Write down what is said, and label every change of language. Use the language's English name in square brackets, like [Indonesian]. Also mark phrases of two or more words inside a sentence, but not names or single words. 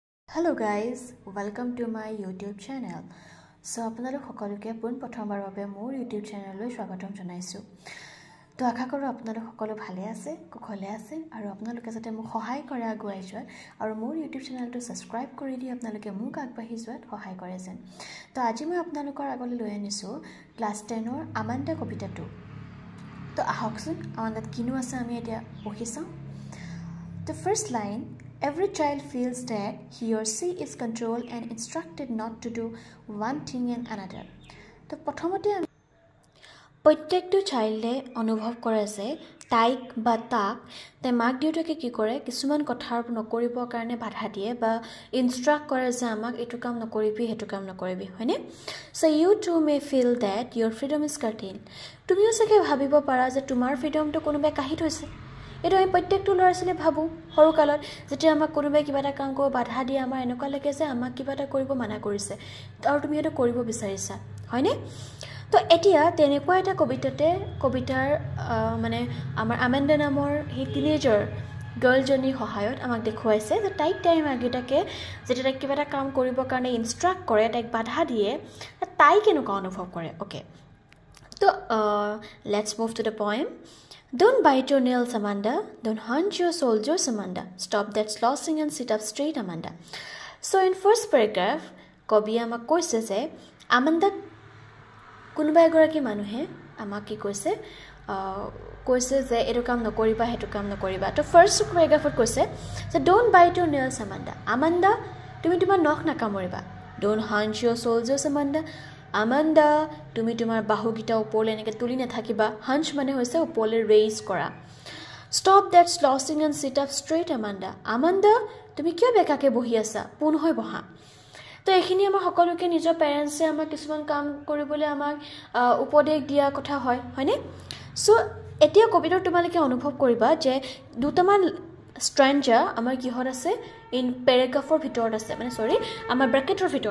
[English] Hello guys, welcome to my YouTube channel. [Assamese] So আপোনালোক সকলোকে পুন প্ৰথমবাৰ বাবে মোৰ YouTube channelলৈ স্বাগতম জনাইছো। তো আশা কৰো আপোনালোক সকলো ভালে আছে, কুশলে আছে আৰু আপোনালোকে যাতে মোক সহায় কৰে আগুৱাই যোৱাত আৰু মোৰ YouTube channelটো সাবস্ক্ৰাইব কৰি দি আপোনালোকে মোক আগবাঢ়ি যোৱাত সহায় কৰে যেন। তো আজি মই আপোনালোকৰ আগলৈ লৈ আনিছো ক্লাছ 10ৰ আমান্ডা কবিতাটো। তো আহকচোন আমান্ডাত কিনো আছে আমি এতিয়া পঢ়ি চাওঁ। [English] The first line, every child feels that he or she is controlled and instructed not to do one thing and another. [Assamese] তো প্ৰথমতে প্ৰত্যেকটো চাইল্ডে অনুভৱ কৰে যে তাইক বা তাক তাই মাক দেউতাকে কি কৰে কিছুমান কথা নকৰিবৰ কাৰণে বাধা দিয়ে বা ইনষ্ট্ৰাক্ট কৰে যে আমাক এইটো কাম নকৰিবি হেতু কাম নকৰিবি হয়নে [English] so you too may feel that your freedom is curtain [Assamese] তুমিও চাগে ভাবিব পাৰা যে তোমাৰ ফ্ৰীডমটো কোনোবাই কাঢ়ি থৈছে এটা আমি প্ৰত্যেকটো ল'ৰা-ছোৱালীয়ে ভাবো সৰু কালত যেতিয়া আমাক কোনোবাই কিবা এটা কাম কৰিব বাধা দিয়ে আমাৰ এনেকুৱা লাগে যে আমাক কিবা এটা কৰিব মানা কৰিছে আৰু তুমি এটা কৰিব বিচাৰিছা হয়নে তো এতিয়া তেনেকুৱা এটা কবিতাৰ মানে আমাৰ আমান্ডা নামৰ হে [English] teenager girl [Assamese] সহায়ত আমাক দেখুৱাইছে যে তাইক আগেটাকে যেতিয়া তাইক কিবা এটা কাম কৰিবৰ কাৰণে ইনষ্ট্ৰাক্ট কৰে তাইক বাধা দিয়ে তাই কেনেকুৱা অনুভৱ কৰে ওকে তো [English] let's move to the poem Don't bite your nails, Amanda. Don't hunch your soldiers, Amanda. Stop that sloshing and sit up straight, Amanda. So in first paragraph, [Assamese] কবি আমাক কৈছে যে আমান্ডা কোনোবা এগৰাকী মানুহে আমাক কি কৈছে যে এইটো কাম নকৰিবা হেতু কাম নকৰিবা তো [English] first paragraph [Assamese] কৈছে যে [English] don't bite your nails, Amanda. [Assamese] Amanda, তুমি তোমাৰ নখ নাকামুৰিবা. [English] Don't hunch your soldiers, Amanda. [Assamese] Amanda, তুমি তোমাৰ বাহুগিটা ওপৰলে এনেকৈ তুলি নাথাকিবা হাঞ্চ মানে হৈছে ওপৰলে ৰেইজ কৰা [English] Stop that sloshing and sit up straight, Amanda. [Assamese] Amanda, তুমি কিয় বেকাকে বহি আছা পুন হৈ বহা তো এখিনি আমাৰ সকলোকে নিজৰ পেৰেন্টছে আমাক কিছুমান কাম কৰিবলৈ আমাক উপদেশ দিয়া কথা হয়নে সো এতিয়া কবিতাৰ তোমালোকে অনুভৱ কৰিবা যে দুটামান stranger আমাৰ কিহৰ আছে [English] in paragraph [Assamese] ভিতৰত আছে মানে সৰি আমাৰ ব্ৰেকেটৰ ভিতৰত